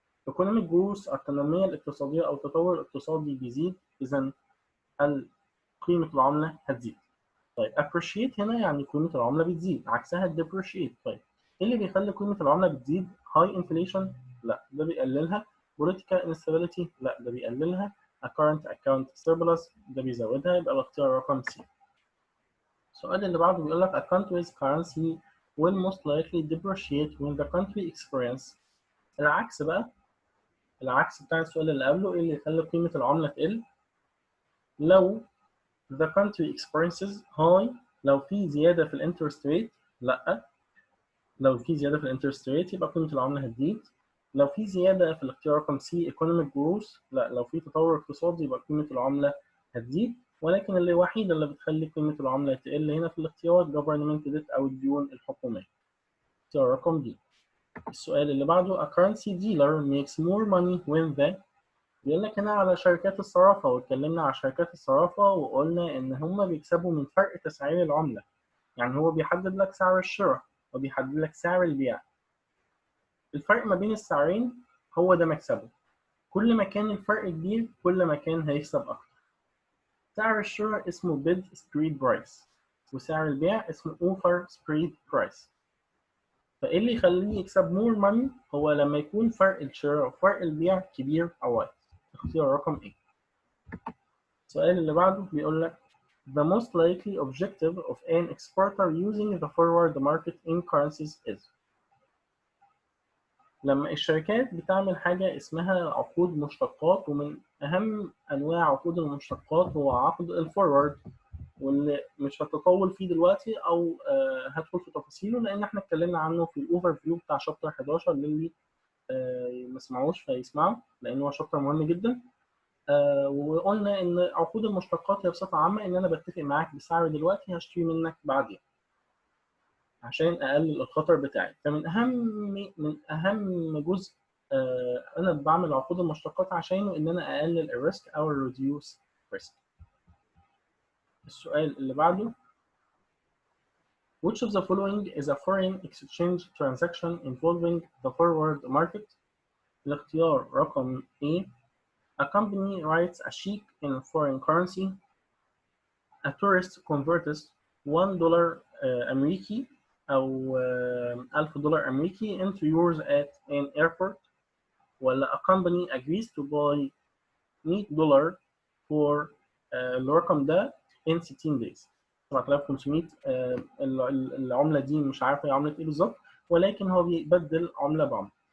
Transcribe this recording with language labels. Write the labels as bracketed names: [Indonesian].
[Arabic] economic growth التنميه الاقتصاديه او التطور الاقتصادي بيزيد، اذا قيمه العمله هتزيد. طيب appreciate هنا يعني قيمه العمله بتزيد، عكسها depreciate. طيب ايه اللي بيخلي قيمه العمله بتزيد؟ high inflation، لا ده بيقللها. political instability، لا ده بيقللها. [English] a current account surplus [Arabic] ده بيزودها. يبقى الاختيار رقم C. السؤال اللي بعده بيقول لك [English] a country's currency will most likely depreciate when the country experience. [Arabic] العكس بقى، العكس بتاع السؤال اللي قبله، ايه اللي يخلي قيمه العمله تقل؟ لو [English] the country experiences high، [Arabic] لو في زياده في الانترست ريت، لا لو في زياده في الانترست ريت يبقى قيمه العمله هتزيد. لو في زياده في الاختيار رقم سي economic growth، لا لو في تطور اقتصادي يبقى قيمه العمله هتزيد. ولكن الوحيده اللي بتخلي قيمه العمله تقل هنا في الاختيار government debt او الديون الحكوميه. اختيار رقم دي. السؤال اللي بعده [English] a currency dealer makes more money when the. [Arabic] بيقول لك هنا على شركات الصرافه، واتكلمنا على شركات الصرافه وقلنا ان هم بيكسبوا من فرق تسعير العمله. يعني هو بيحدد لك سعر الشراء وبيحدد لك سعر البيع. الفرق ما بين السعرين هو ده مكسبه. كل ما كان الفرق كبير كل ما كان هيكسب اكتر. سعر الشراء اسمه bid spread price، وسعر البيع اسمه offer spread price. فايه اللي يخليه يكسب [English] more money؟ [Arabic] هو لما يكون فرق الشراء وفرق البيع كبير او واحد. اختيار رقم ايه. السؤال اللي بعده بيقول لك [English] the most likely objective of an exporter using the forward market in currencies is. [Arabic] لما الشركات بتعمل حاجة اسمها عقود مشتقات، ومن أهم أنواع عقود المشتقات هو عقد الفورورد، واللي مش هتطول فيه دلوقتي أو هدخل في تفاصيله لأن احنا اتكلمنا عنه في الأوفر فيو بتاع شابتر 11 للي ما سمعوش فيسمعوا لأن هو شابتر مهم جدا. وقلنا إن عقود المشتقات هي بصفة عامة إن أنا بتفق معاك بسعر دلوقتي هشتري منك بعدين عشان اقلل الخطر بتاعي. فمن اهم جزء انا بعمل عقود المشتقات عشانه ان انا اقلل الريسك او الريديوس ريسك. السؤال اللي بعده [English] which of the following is a foreign exchange transaction involving the forward market. [Arabic] الاختيار رقم [English] A a company writes a check in foreign currency. A tourist converts $1 [Arabic] أمريكي أو [English] $1000 [Arabic] أمريكي [English] into euros at an airport. [Arabic] ولا [English] a company agrees to buy $100 for [Arabic] الرقم ده [English] in 16 days. [Arabic] 7500 العملة دي مش عارف هي عملة إيه بالظبط، ولكن هو بيبدل عملة بعملة.